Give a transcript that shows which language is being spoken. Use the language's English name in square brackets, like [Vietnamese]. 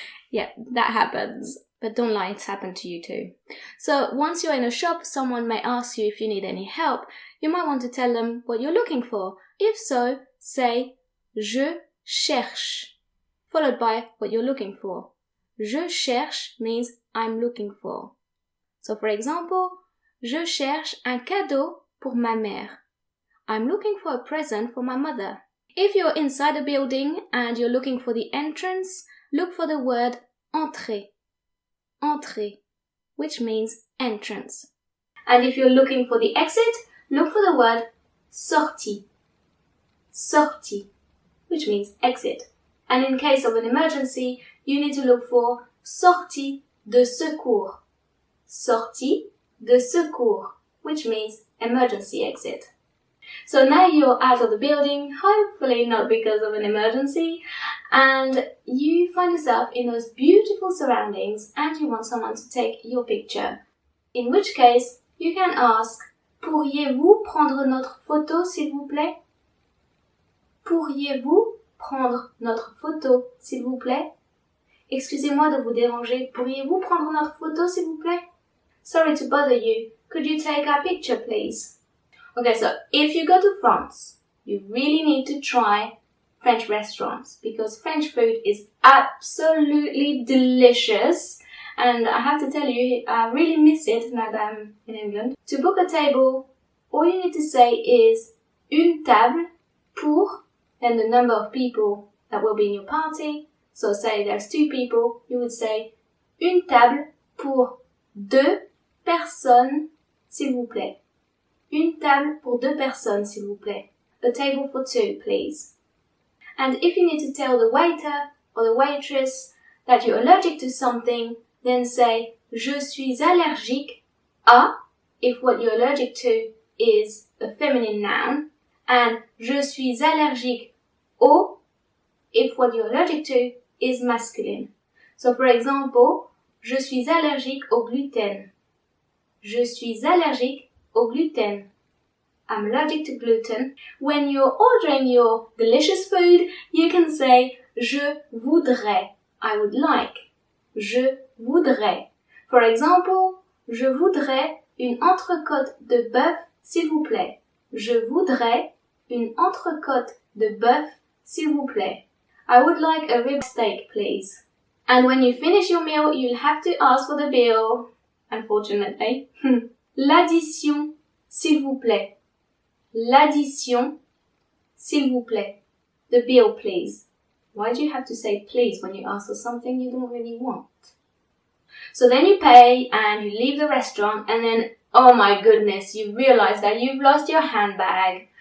[English] Yeah, that happens. But don't lie, it's happened to you too. So once you're in a shop, someone may ask you if you need any help. You might want to tell them what you're looking for. If so, say, [French] je cherche, [English] followed by what you're looking for. [French] Je cherche [English] means I'm looking for. So for example, [French] je cherche un cadeau pour ma mère. [English] I'm looking for a present for my mother. If you're inside a building and you're looking for the entrance, look for the word Entrée. Entrée, which means entrance. And if you're looking for the exit, look for the word sortie. Sortie, which means exit. And in case of an emergency, you need to look for [French] sortie de secours. Sortie de secours, [English] which means emergency exit. So now you're out of the building, hopefully not because of an emergency, and you find yourself in those beautiful surroundings and you want someone to take your picture. In which case, you can ask, [French] Pourriez-vous prendre notre photo, s'il vous plaît? Pourriez-vous prendre notre photo, s'il vous plaît? Excusez-moi de vous déranger. Pourriez-vous prendre notre photo, s'il vous plaît? [English] Sorry to bother you. Could you take our picture, please? Okay, so if you go to France, you really need to try French restaurants because French food is absolutely delicious. And I have to tell you, I really miss it now that I'm in England. To book a table, all you need to say is [French] une table pour, [English] then the number of people that will be in your party. So say there's 2 people, you would say [French] une table pour 2 personnes, s'il vous plaît. Une table pour 2 personnes, s'il vous plaît. [English] A table for 2, please. And if you need to tell the waiter or the waitress that you're allergic to something, then say, [French] je suis allergique à, [English] if what you're allergic to is a feminine noun, and [French] je suis allergique au, [English] if what you're allergic to is masculine. So for example, [French] je suis allergique au gluten. Je suis allergique au gluten. [English] I'm allergic to gluten. When you're ordering your delicious food, you can say, [French] je voudrais, [English] I would like. [French] Je voudrais. [English] For example, [French] je voudrais une entrecôte de bœuf, s'il vous plaît. Je voudrais une entrecôte de bœuf, s'il vous plaît. [English] I would like a rib steak, please. And when you finish your meal, you'll have to ask for the bill, unfortunately. [French] L'addition, s'il vous plaît. L'addition, s'il vous plaît. [English] The bill, please. Why do you have to say please when you ask for something you don't really want? So then you pay and you leave the restaurant and then, oh my goodness, you realize that you've lost your handbag.